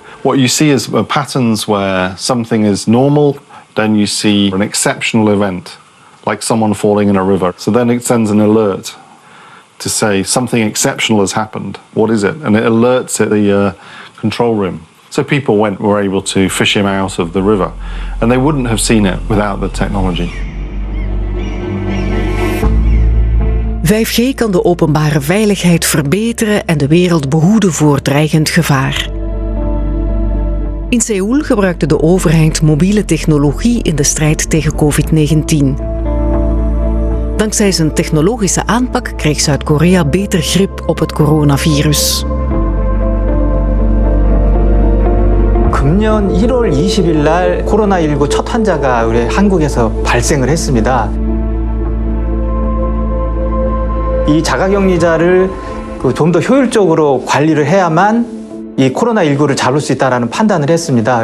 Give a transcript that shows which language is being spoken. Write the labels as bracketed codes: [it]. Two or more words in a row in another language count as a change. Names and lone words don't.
[en] What you see is patterns where something is normal, then you see an exceptional event, like someone falling in a river. So then it sends an alert to say something exceptional has happened. What is it? And it alerts at the control room. So people were able to fish him out of the river. And they wouldn't have seen it without the technology. [nl] 5G kan de openbare veiligheid verbeteren en de wereld behoeden voor dreigend gevaar. In Seoul gebruikte de overheid mobiele technologie in de strijd tegen COVID-19. Dankzij zijn technologische aanpak kreeg Zuid-Korea beter grip op het coronavirus. [ko] 금년 1월 20일 날 코로나19 첫 환자가 우리 한국에서 발생을 했습니다. 이 자가격리자를 좀 더 효율적으로 관리를 해야만 이 코로나19를 잡을 수 있다는 판단을 했습니다.